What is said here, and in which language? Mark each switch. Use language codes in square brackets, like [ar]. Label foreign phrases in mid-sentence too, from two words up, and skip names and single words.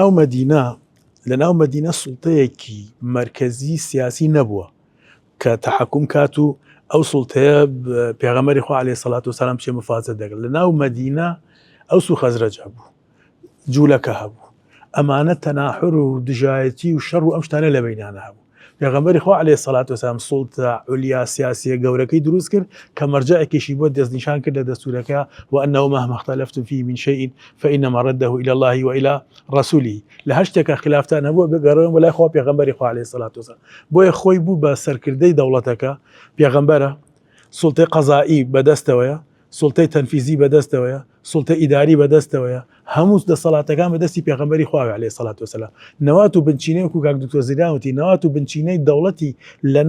[ckb] لە ناو مەدینە سوڵتەیەکی مرکزی سیاسی نەبووە کە تەحەکوم کات و ئەو سوڵتەیە پێغەمبەری خوا [ar] عەلەیهی سەڵات وسەلام [ckb] چێ مفازە دەکرد لە ناو مەدینە ئەوس و خەزرەج هەبوو جوولەکە هەبوو ئەمانە تەناحر و دژایەتی و شەڕ و ئەم شتانە لە بەینانە هەبوو پێغەمبەری خوا عەلەیهی [ar] سەڵات وسەلام [ckb] سوڵتە عولیا سیاسیە گەورەکەی دروست کرد کە مەرجەعێکیشی بۆ دەستنیشان کرد لە دەستورەکە [ar] وأنه مهما اختلفتم فيه من شيء فإنما رده إلى الله وإلى رسوله [ckb] لە هەر شتێکە خلافتان هەبووە بگەڕێن بەلای خوا پێغەمبەری خوا [ar] عەلەیهی سەڵات وسەلام [ckb] بۆیە خۆی بوو بە سەرکردەی دەوڵەتەکە پێغەمبەرە سوڵتەی قەزایی بەدەستەوەیە سوڵتەی تەنفیزی بەدەستەوەیە سوڵتە ئیداری بەدەستەوەیە هەموو دەسەڵاتەکان بەدەستی پێغەمبەری خوا [ar] عەلەیهی سەڵات وسەلام [ckb] نەوات و بنچینەی وەکو کاک دکتۆر زریان وتی نەوات و بنچینەی دەوڵەتی لە